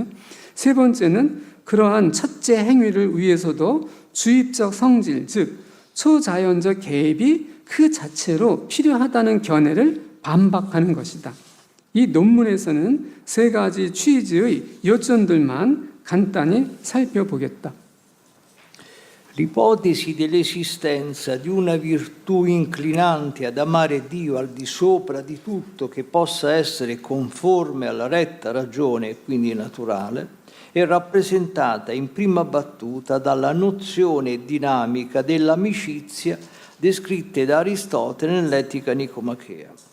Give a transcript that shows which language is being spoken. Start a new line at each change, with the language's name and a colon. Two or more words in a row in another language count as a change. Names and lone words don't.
Korean: 세 번째는 그러한 첫째 행위를 위해서도 주입적 성질, 즉 초자연적 개입이 그 자체로 필요하다는 견해를 반박하는 것이다. 이 논문에서는 세 가지 취지의 요점들만 간단히 살펴보겠다.
Italian: L'ipotesi dell'esistenza di una virtù inclinante ad amare Dio al di sopra di tutto che possa essere conforme alla retta ragione e quindi naturale è rappresentata in prima battuta dalla nozione dinamica dell'amicizia descritte da Aristotele nell'Etica Nicomachea.